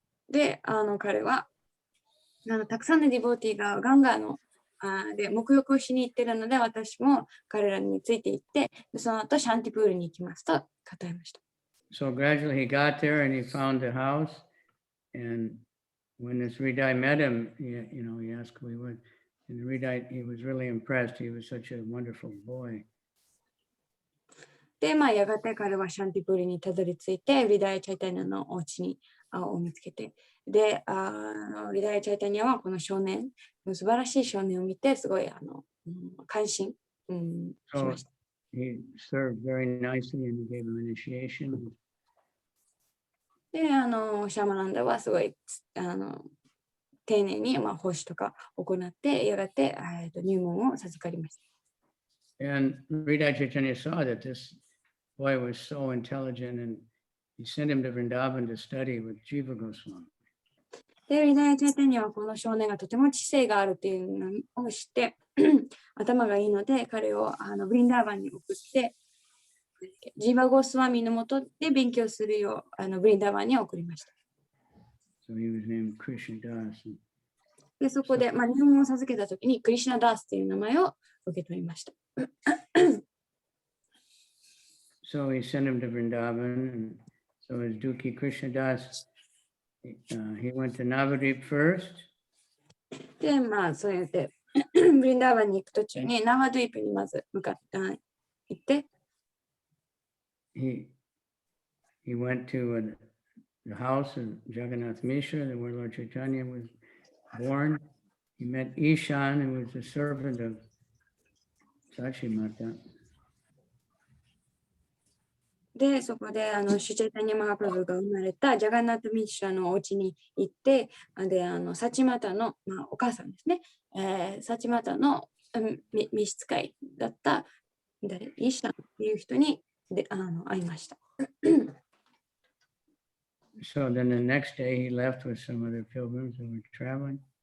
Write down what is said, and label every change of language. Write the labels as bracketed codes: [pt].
[ja] で、彼はたくさんのディボーティーがガンガーので沐浴をしに行ってるので、私も彼らについて行って、その後シャンティプールに行きますと語りました。 [en] So gradually he got there and he found the house, and when this Ridai met him, he asked who he was, and Ridai, he was really impressed. He was such a wonderful boy. [ja] で、まあ、やがて彼はシャンティプールにたどり着いて、リダイチャイタニアのお家を見つけて、で、リダイチャイタニアはこの少年、素晴らしい少年を見て、すごい感心、しました。 [en] He served very nicely and he gave him initiation. [ja] で、シャマナンダはすごい丁寧に奉仕とか行って、やがて入門を授かりました。 [en] And Ridai Chaitanya saw that this boy was so intelligent, and he sent him to Vrindavan to study with Jiva Goswami. [ja] で、リダイチャイタニアはこの少年がとても知性があるというのを知って、頭がいいので、彼をブリンダーバンに送って、ジーバゴスワミのもとで勉強するようブリンダーバンに送りました。 [en] So he was named Krishna Das. [ja] で、そこで、入門を授けたときにクリシュナダースという名前を受け取りました。 [en] So he sent him to Vrindavan, and so as Duki Krishna Das, he went to Navadvip first. [ja] で、そうやって、ブリンダーバンに行く途中にナワドゥイプにまず行って、 [en] He went to the house of Jagannath Mishra, where Lord Chaitanya was born. He met Ishan, who was the servant of Sachimata. [ja] で、そこでシュチャイタニア・マハプラブが生まれたジャガンナート・ミシュラのお家に行って、で、サチマタの、お母さんですね、サチマタの召使いだったイシャンという人に会いました。 [en] So then the next day he left with some other pilgrims who were traveling.